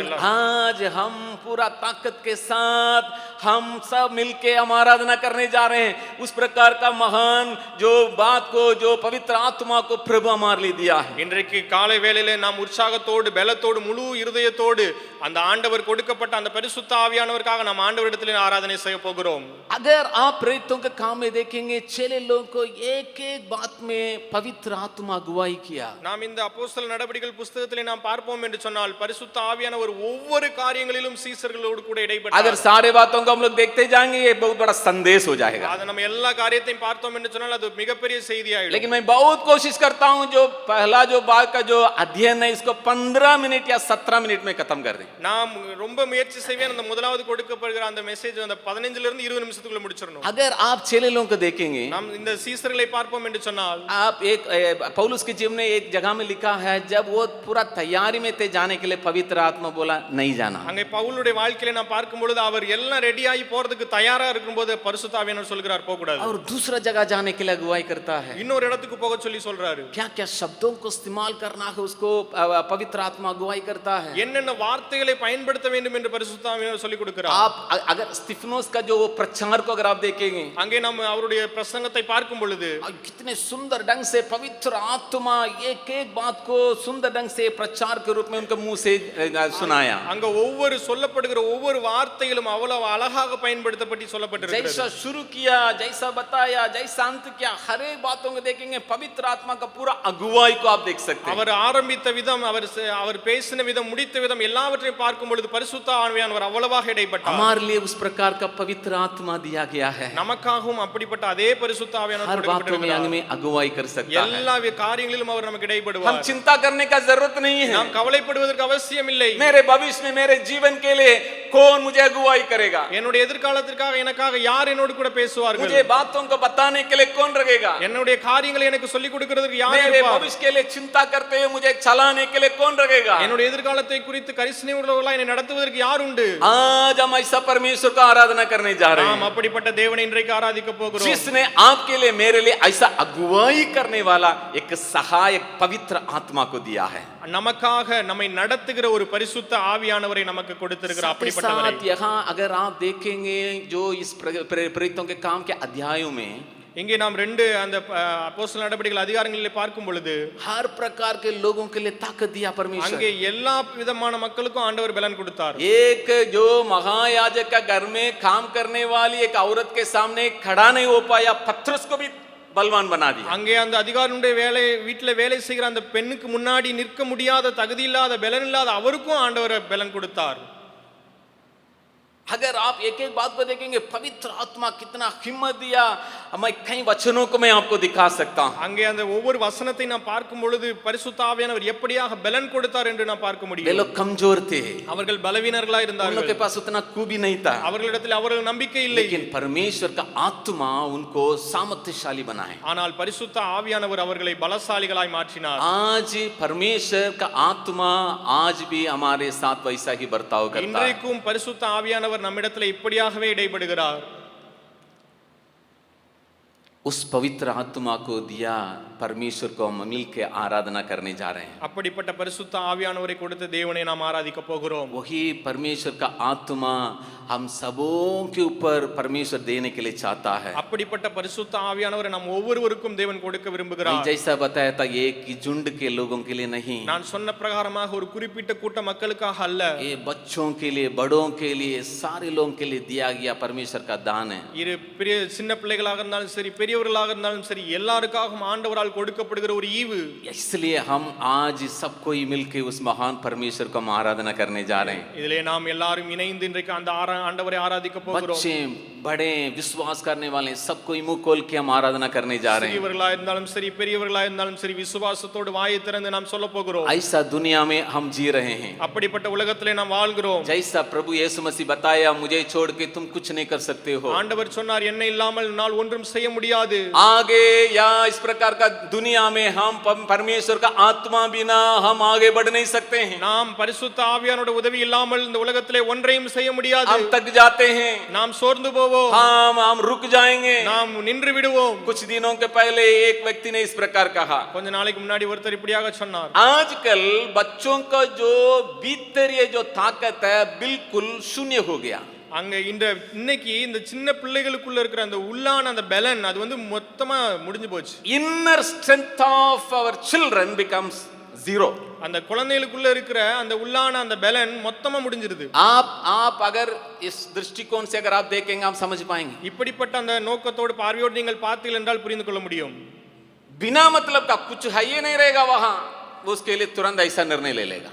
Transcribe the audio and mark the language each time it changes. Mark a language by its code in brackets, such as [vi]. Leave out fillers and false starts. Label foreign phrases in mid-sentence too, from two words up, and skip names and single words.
[hi] लेकिन आज हम पूरा ताकत के साथ हम सब मिलके हम आराधना करने जा रहे हैं उस प्रकार का महान जो बात को, जो पवित्र आत्मा को प्रभु हमारे लिए दिया है। [ta] இன்றைக்கு காலை வேளையிலே நாம் உற்சாகத்தோடு பலத்தோடு முழு இருதயத்தோடு அந்த ஆண்டவர் கொடுக்கப்பட்ட அந்த பரிசுத்த ஆவியானவருக்காக நாம் ஆண்டவரிடத்திலே ஆராதனை செய்ய போகிறோம். [hi] अगर आप प्रेरितों के काम में देखेंगे, चेले लोगों को एक एक बात में पवित्र आत्मा अगुवाई किया। [ta] நாம் இந்த அப்போஸ்தலர் நடபடிகள் புத்தகத்திலே நாம் பார்ப்போம் என்று சொன்னால் பரிசுத்த ஆவியானவர் ஒவ்வொரு காரியங்களிலும் சீசர்களோடு கூட இடைப்பட்டார். [hi] अगर सारे बातों को हम लोग देखते जाएंगे ये बहुत बड़ा संदेश हो जाएगा। [ta] அது நம்ம எல்லா காரியத்தையும் பார்த்தோம் என்று சொன்னால் அது மிகப்பெரிய செய்தி ஆயிடும். [hi] लेकिन मैं बहुत कोशिश करता हूं जो पहला जो बात का जो अध्ययन है इसको 15 मिनट या 17 मिनट में खत्म कर दें। [ta] நாம் ரொம்ப முயற்சி செய்வேன் அந்த முதலாவது கொடுக்கப்படுகிற அந்த மெசேஜ் அந்த 15 ல இருந்து 20 நிமிஷத்துக்குள்ள முடிச்சிரணும். [hi] अगर आप चेले लोगों को देखेंगे, [ta] நாம் இந்த சீசர்களை பார்ப்போம் என்று சொன்னால் [hi] आप एक पौलुस के जीवन में एक जगह में लिखा है, जब वो पूरा तैयारी में थे जाने के लिए पवित्र आत्मा बोला नहीं जाना। [ta] அங்கே பவுலுடைய வாழ்க்கையில நாம் பார்க்கும் பொழுது அவர் எல்லாம் ரெடி ஆகி போறதுக்கு தயாரா இருக்கும்போது பரிசுத்த ஆவியானவர் சொல்கிறார் போக கூடாது. [hi] और दूसरा जगह जाने के लिए अगुवाई करता है। [ta] இன்னொரு இடத்துக்கு போக சொல்லி சொல்றாரு. [hi] क्या क्या शब्दों को इस्तेमाल करना है उसको पवित्र आत्मा अगुवाई करता है। [ta] என்னென்ன வார்த்தைகளை பயன்படுத்த வேண்டும் என்று பரிசுத்த ஆவியானவர் சொல்லி கொடுக்கிறார். [hi] आप अगर स्तिफनोस का जो प्रचार को अगर आप देखेंगे, [ta] அங்கே நாம் அவருடைய பிரசங்கத்தை பார்க்கும் பொழுது [hi] कितने सुंदर ढंग से पवित्र आत्मा एक एक बात को सुंदर ढंग से प्रचार के रूप में उनके मुंह से सुनाया। [ta] அங்க ஒவ்வொரு சொல்லப்படுகிற ஒவ்வொரு வார்த்தைகளும் அவ்வளவு அழகாக பயன்படுத்தப்பட்டு சொல்லப்பட்டிருக்கிறது. [hi] जैसा शुरू किया, जैसा बताया, जैसा अंत किया, हर एक बातों को देखेंगे पवित्र आत्मा का पूरा अगुवाई को आप देख सकते हैं। [ta] அவர் ஆரம்பித்த விதம், அவர் பேசின விதம், முடித்த விதம் எல்லாவற்றையும் பார்க்கும் பொழுது பரிசுத்த ஆவியானவர் அவ்வளவாக இடைப்பட்டார். [hi] हमारे लिए उस प्रकार का पवित्र आत्मा दिया गया है। [ta] நமக்காகவும் அப்படிப்பட்ட அதே பரிசுத்த ஆவியானவர் [hi] हर बातों में हमें अगुवाई कर सकता है। [ta] எல்லா காரியங்களிலும் அவர் நமக்கு [hi] हम [ta] இடைப்படுவார். [hi] चिंता करने का जरूरत नहीं है। [ta] நாம் கவலைப்படுவதற்கு அவசியம் இல்லை. [hi] मेरे भविष्य में मेरे जीवन के लिए कौन मुझे अगुवाई करेगा, [ta] என்னுடைய எதிர்காலத்திற்காக எனக்காக யார் என்னோடு கூட பேசுவார்கள், [hi] मुझे बातों को बताने के लिए कौन रहेगा, [ta] என்னுடைய காரியங்களை எனக்கு சொல்லிக் கொடுக்கிறதுக்கு யார் [hi] मेरे [ta] இருப்பார், [hi] भविष्य के लिए चिंता करते हुए मुझे चलाने के लिए कौन रहेगा। [ta] என்னுடைய எதிர்காலத்தை குறித்து கரிசனை உள்ளவர்களாய் என்னை நடத்துவதற்கு யார் உண்டு. [hi] आज हम ऐसा परमेश्वर का आराधना करने जा रहे [ta] நாம் [hi] हैं [ta] அப்படிப்பட்ட தேவனை இன்றைக்கு ஆராதிக்க போகிறோம். [hi] जिसने आपके लिए मेरे लिए ऐसा अगुवाई करने वाला एक सहायक पवित्र आत्मा को दिया है। [ta] நமக்காக நம்மை நடத்துகிற ஒரு பரிசுத்த ஆவியானவரை நமக்கு கொடுத்திருக்கிறார். அப்படிப்பட்டவரை [hi] साथ यहाँ अगर आप देखेंगे जो इस प्रेरितों के काम के अध्यायों में, [ta] இங்கே நாம் 2 அந்த அப்போஸ்தலர் நடபடிகள் அதிகாரங்களிலே பார்க்கும் பொழுது [hi] हर प्रकार के लोगों के लिए ताकत दिया परमेश्वर। [ta] அங்கே எல்லா விதமான மக்களுக்கும் ஆண்டவர் பலன் கொடுத்தார். [hi] एक जो महायाजक का घर में काम करने वाली एक औरत के सामने खड़ा नहीं हो पाया, पतरस को भी बलवान बना दिया। [ta] அங்கே அந்த அதிகாரியுடைய வீட்டில் வேலை செய்கிற அந்த பெண்ணுக்கு முன்னாடி நிற்க முடியாத, தகுதி இல்லாத, பலன் இல்லாத அவருக்கும் ஆண்டவர் பலன் கொடுத்தார். [hi] अगर आप एक एक बात को देखेंगे पवित्र आत्मा कितना हिम्मत दिया, मैं कई वचनों को मैं आपको दिखा सकता हूं। [ta] அங்கே அந்த ஒவ்வொரு வசனத்தை நாம் பார்க்கும் பொழுது பரிசுத்த ஆவியானவர் எப்படியாக பலன் கொடுத்தார் என்று நாம் பார்க்க [hi] वे [ta] முடியும். [hi] लोग कमजोर थे, [ta] அவர்கள் பலவீனர்களாக [hi] उन लोग [ta] இருந்தார்கள். [hi] के पास उतना खूबी नहीं था, [ta] அவர்களிடத்தில் அவர்கள் நம்பிக்கை இல்லை. [hi] लेकिन परमेश्वर का आत्मा उनको सामर्थ्यशाली बनाए। [ta] ஆனால் பரிசுத்த ஆவியானவர் அவர்களை பலசாலிகளாய் மாற்றினார். [hi] आज परमेश्वर का आत्मा आज भी हमारे साथ वैसा ही बर्ताव करता है। [ta] இன்றைக்கும் பரிசுத்த ஆவியானவர் நம்மிடத்தில் இப்படியாகவே இடைப்படுகிறார். [hi] उस पवित्र आत्मा को दिया, परमेश्वर को हम मिल के आराधना करने जा रहे हैं। [ta] அப்படிப்பட்ட பரிசுத்த ஆவியானவரை கொடுத்த தேவனை நாம் ஆராதிக்க போகிறோம். [hi] वही परमेश्वर का आत्मा हम सबों के ऊपर परमेश्वर देने के लिए चाहता है। [ta] அப்படிப்பட்ட பரிசுத்த ஆவியானவரை நாம் ஒவ்வொருவருக்கும் தேவன் கொடுக்க [hi] मैं [ta] விரும்புகிறார். [hi] जैसा बताया था, ये एक झुंड के लोगों के लिए नहीं, [ta] நான் சொன்ன பிரகாரமாக ஒரு குறிப்பிட்ட கூட்ட மக்களுக்காக அல்ல, [hi] ये बच्चों के लिए, बड़ों के लिए, सारे लोगों के लिए दिया गया परमेश्वर का दान है। [ta] இரு பெரிய சின்ன பிள்ளைகளாக இருந்தாலும் சரி, பெரியவர்களாக இருந்தாலும் சரி, எல்லாருக்காகவும் ஆண்டவரால் கொடுக்கப்படுகிற ஒரு ஈவு. [hi] इसलिए हम आज सब कोई मिलके उस महान परमेश्वर को हम आराधना करने जा रहे हैं। [ta] இதிலே நாம் எல்லாரும் இணைந்து இன்றைக்கு அந்த ஆண்டவரை ஆராதிக்க போகிறோம். [hi] बच्चे, बड़े, विश्वास करने वाले सब कोई मुंह खोल के हम आराधना करने जा रहे हैं। [ta] சிறியவர்களாக இருந்தாலும் சரி, பெரியவர்களாக இருந்தாலும் சரி, விசுவாசத்தோடு வாயை திறந்து நாம் சொல்ல போகிறோம். [hi] ऐसा दुनिया में हम जी रहे हैं, [ta] அப்படிப்பட்ட உலகத்திலே நாம் வாழ்கிறோம். [hi] जैसा प्रभु यीशु मसीह बताया, मुझे छोड़ के तुम कुछ नहीं कर सकते हो। [ta] ஆண்டவர் சொன்னார், என்னை இல்லாமல் நான் ஒன்றும் செய்ய முடியாது. [hi] आगे या इस प्रकार का दुनिया में हम परमेश्वर का आत्मा बिना हम आगे बढ़ नहीं सकते हैं। [ta] நாம் பரிசுத்த ஆவியானோட உதவி இல்லாமல் இந்த உலகத்திலே ஒன்றையும் செய்ய முடியாது. [hi] हम थक जाते हैं, [ta] நாம் சோர்ந்து போவோம், [hi] हम रुक जाएंगे। [ta] நாம் நின்று விடுவோம். [hi] कुछ दिनों के पहले एक व्यक्ति ने इस प्रकार कहा, [ta] கொஞ்ச நாளைக்கு முன்னாடி ஒருத்தர் இப்படியாக சொன்னார், [hi] आजकल बच्चों का जो भीतर ये जो ताकत है बिल्कुल शून्य हो गया। [ta] அங்க இன்னைக்கு இந்த சின்ன பிள்ளைகளுக்குள்ள இருக்கிற அந்த உள்ளான அந்த பலன் அது வந்து மொத்தமா முடிஞ்சு போச்சு. [en] Inner strength of our children becomes zero. [ta] அந்த குழந்தைகளுக்குள்ள இருக்கிற அந்த உள்ளான அந்த பலன் மொத்தமா முடிஞ்சிருது. [hi] आप अगर इस दृष्टिकोण से अगर आप देखेंगे, आप समझ पाएंगे। [ta] இப்படிப்பட்ட அந்த நோக்கத்தோடு பார்வையோடு நீங்கள் பார்த்தீர்கள் என்றால் புரிந்து கொள்ள முடியும். [hi] बिना मतलब का कुछ है ही नहीं रहेगा वहां, वो उसके लिए तुरंत ऐसा निर्णय ले लेगा।